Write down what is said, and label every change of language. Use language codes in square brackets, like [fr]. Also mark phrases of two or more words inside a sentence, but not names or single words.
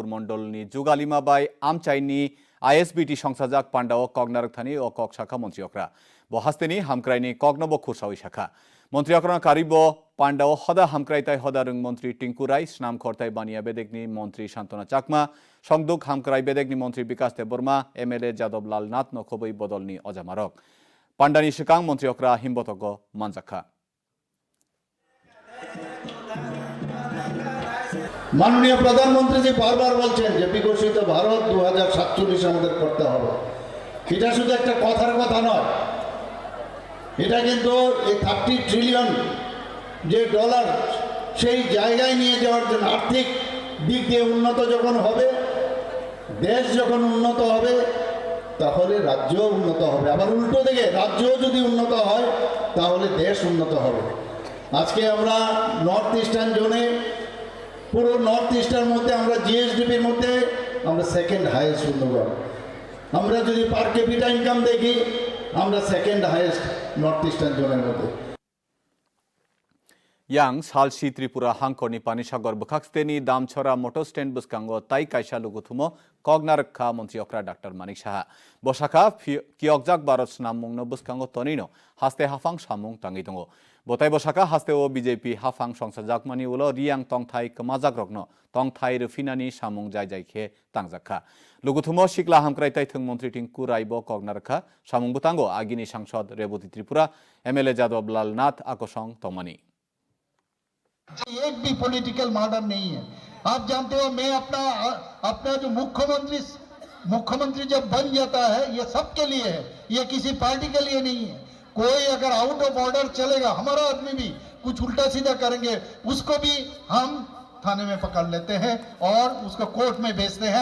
[trp] मण्डलनि जुगालिमा बाय आमचाइनि आईएसबीटी संसाजाक पाण्डाव कगनारकथानि अ कक शाखा मन्त्रि अक्रा बहास्तेनि हामक्राइनि कगनब खुरसावै शाखा मन्त्रि अक्रा कारिब पाण्डाव हदा हामक्राइताय हदा रों मन्त्रि टिंकु राय स्नाम खरताय बानिया बेदेगनि मन्त्रि शान्तना चाकमा संदुक हामक्राइ बेदेगनि मन्त्रि विकास देबबर्मा एमएलए जादव लाल नाथ नखबै बदलनि अजामारक पाण्डानि सिकां मन्त्रि अक्रा हिमबतग मानजाखा [bn] মাননীয় প্রধানমন্ত্রী জী বারবার बोलছেন যে বিকশিত ভারত 2047 আমাদের করতে হবে। এটা শুধু একটা কথার কথা নয়, এটা কিন্তু এই 30 ট্রিলিয়ন যে ডলার সেই জায়গায় নিয়ে যাওয়ার জন্য আর্থিক দিক দিয়ে উন্নত যখন হবে, দেশ যখন উন্নত হবে, তাহলে রাজ্যও উন্নত হবে। আবার উল্টো দিকে রাজ্যও যদি উন্নত হয় তাহলে দেশ উন্নত হবে। আজকে আমরা [en] North Eastern zone [bn] পুরো [en] North East [bn] মধ্যে আমরা জিএসডিপির মধ্যে আমরা [en] second highest [bn] উন্নয়ন। আমরা যদি [en] per capita income [bn] দেখি আমরা [en] second highest North Eastern zone [bn] মধ্যে। [trp] yang salsi Tripura hangkoni panisagor bkhaksteni damchora motor stand buskango tai kaisa luguthumo kognarakha mantri okra Dr. Manik Saha bosaka kiokjak Bharat snamungno buskango tonino haste hafang samung tangi tongo botai bosaka haste o BJP hafang songsajak mani ulo riang tongthai kemajak rokno tongthai refinani samung jai jai khe tangjakha luguthumo sikla hamkrai tai thung mantri Tinku Raibo kognarakha samung butango agini sangsad Reboti Tripura MLA Jadab Lal Nath akosong tomani [hi] एक भी [en] political murder [hi] नहीं है। आप जानते हो मैं अपना जो मुख्यमंत्री जब बन जाता है ये सबके लिए है, ये किसी पार्टी के लिए नहीं है। कोई अगर [en] out of order [hi] चलेगा, हमारा आदमी भी कुछ उल्टा सीधा करेंगे, उसको भी हम थाने में पकड़ लेते हैं और उसको कोर्ट में भेजते हैं।